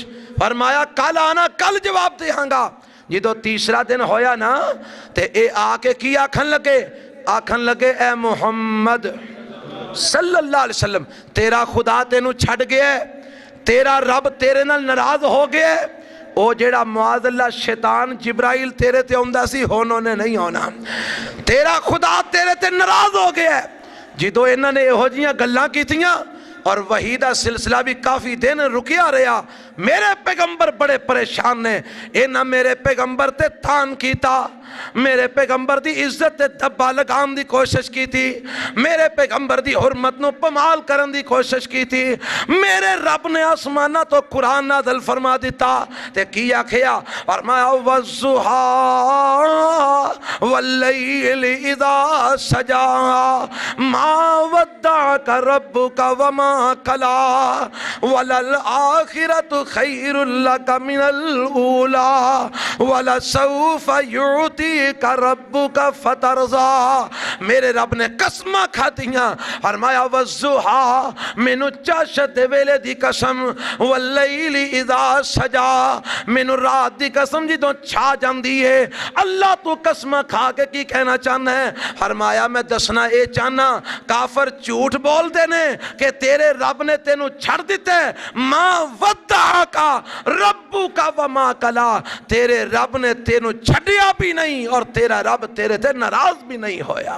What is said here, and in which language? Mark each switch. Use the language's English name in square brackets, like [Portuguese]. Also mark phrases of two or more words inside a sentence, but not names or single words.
[Punjabi] فرمایا کل آنا، کل جواب دیاں گا۔ جدو تیسرا دن ہویا نا تے اے آ کے کی آکھن لگے؟ آکھن لگے اے محمد [Arabic] صلی اللہ علیہ وسلم [Punjabi] تیرا خدا تینوں چھڑ گیا ہے، تیرا رب تیرے نال ناراض ہو گیا ہے۔ او جیڑا [Arabic] معاذ اللہ [Punjabi] شیطان جبرائیل تیرے تے ہوندہ سی ہونوں نے نہیں ہونا، تیرا خدا تیرے تے ناراض ہو گیا ہے۔ جدو انہوں نے ہو جیاں گلاں کی تھیاں اور وحیدہ سلسلہ بھی کافی دن رکیا رہا، میرے پیغمبر بڑے پریشان نے۔ انہاں میرے پیغمبر تے تان کیتا، میرے پیغمبر دی عزت تے دبا لگام دی کوشش کی تھی، میرے پیغمبر دی حرمت نو پمال کرن دی کوشش کی تھی۔ میرے رب نے آسمانہ تو قرآن نازل فرما دیتا تے کیا کھیا فرمایا [Arabic] والضحیٰ واللیل اذا سجا ما ودعک ربک وما کلا وللآخرت خیر لک من الاولی ولسوف یعطیک ربک فترضا۔ [Punjabi] میرے رب نے قسمہ کھاتیاں، فرمایا والضحیٰ مینو چاشت دے ویلے دی قسم، [Arabic] واللیل اذا سجا [Punjabi] مینو رات دی قسم جدوں چھا جاندی ہے۔ اللہ تو قسمہ کھا کے کی کہنا چاہنا ہے؟ فرمایا میں دسنا اے چاہنا کافر جھوٹ بول دینے کہ تیرے رب نے تینوں چھڑ دیتے، [Arabic] ما ودعکا ربکا وما کلا، [Punjabi] تیرے رب نے تینوں چھڑیا بھی نہیں اور تیرا رب تیرے تے ناراض بھی نہیں ہویا۔